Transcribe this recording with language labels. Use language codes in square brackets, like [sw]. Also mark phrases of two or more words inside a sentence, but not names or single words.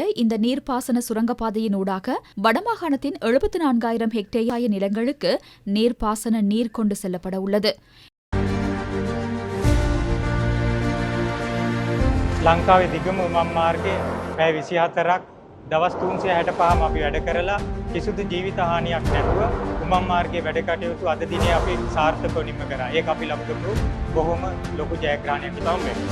[ta] இந்த நீர்ப்பாசன சுரங்கப்பாதையினூடாக வடமாகாணத்தின் 74,000 ஹெக்டேர் நிலங்களுக்கு நீர்ப்பாசன நீர் கொண்டு செல்லப்பட உள்ளது. [si] ලංකාවේ දිගම උමම් මාර්ගයේ පැය 24ක් දවස් 365ම අපි වැඩ කරලා කිසිදු ජීවිත හානියක් නැතුව උමම් මාර්ගයේ වැඩ කටයුතු අද දිනේ අපි සාර්ථකව නිම කරා. ඒක අපි ලබපු බොහොම ලොකු ජයග්‍රහණයක් තමයි.